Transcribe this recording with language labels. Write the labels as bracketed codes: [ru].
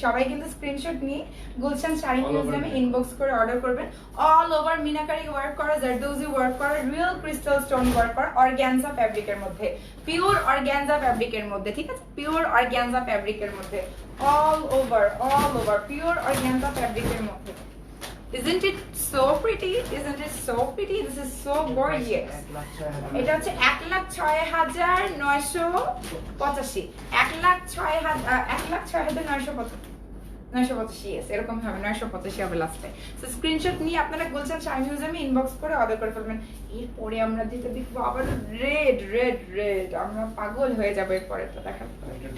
[bn] সবাই কিন্তু স্ক্রিনশট নিয়ে গুলশান শাড়ি মিউজিয়ামে ইনবক্স করে অর্ডার করবেন। অল ওভার মিনাকারি ওয়ার্ক করা, জারদৌজি ওয়ার্ক করা, রিয়েল ক্রিস্টাল স্টোন ওয়ার্ক করা, অর্গানজা ফ্যাব্রিকের মধ্যে, পিওর অর্গানজা ফ্যাব্রিকের মধ্যে, ঠিক আছে, পিওর অর্গানজা ফ্যাব্রিকের মধ্যে, অল ওভার পিওর অর্গানজা ফ্যাব্রিকের মধ্যে। [en] Isn't it so pretty, isn't it so pretty? This is so gorgeous. [bn] এটা হচ্ছে 1,06,985, 1,06,985, yes, এরকম হবে 985 হবে লাস্টে। সো স্ক্রিনশট নিয়ে আপনারা গুলশান শাড়ি মিউজিয়ামে ইনবক্স করে অর্ডার করে ফেলবেন। এরপরে আমরা যেটা দেখবো আবার রেড রেড রেড, আমরা পাগল হয়ে যাবো এরপরেটা দেখার পরে।